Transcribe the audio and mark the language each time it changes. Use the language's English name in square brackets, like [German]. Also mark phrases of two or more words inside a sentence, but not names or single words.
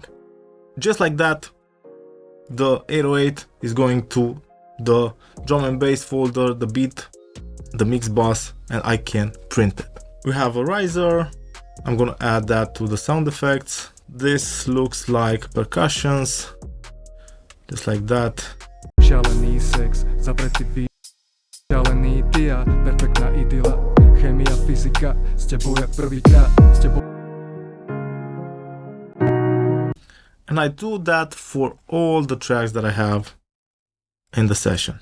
[English] Just like that, the 808 is going to the drum and bass folder, the beat, the mix bus, and I can print it. We have a riser. I'm gonna add that to the sound effects. This looks like percussions, just like that. [Slovak] Šalený sex, zavretý beat, šalený dia, perfektná idyla, chemia, fyzika, s tebou jak prvýkrát, s tebou. [English] And I do that for all the tracks that I have in the session.